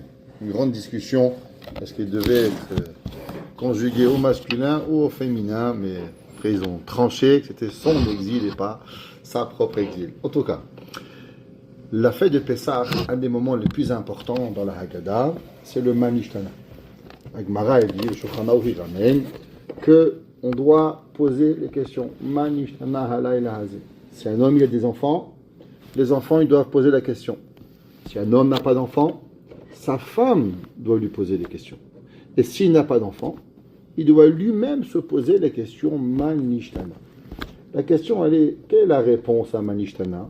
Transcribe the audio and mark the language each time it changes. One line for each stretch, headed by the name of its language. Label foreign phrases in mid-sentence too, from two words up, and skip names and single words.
French: Une grande discussion, est-ce qu'il devait être conjugué au masculin ou au féminin, mais après ils ont tranché que c'était son exil et pas sa propre exil. En tout cas, la fête de Pessah, un des moments les plus importants dans la Haggadah, c'est le Manishtana. Agmara dit, le Shulchan Aruch ramène que on doit poser les questions.
Hebrew: מה נשתנה הלילה הזה.
French: Si un homme il a des enfants, les enfants ils doivent poser la question. Si un homme n'a pas d'enfants, sa femme doit lui poser des questions. Et s'il n'a pas d'enfants, il doit lui-même se poser la question Manishtana. La question elle est, quelle est la réponse à Manishtana?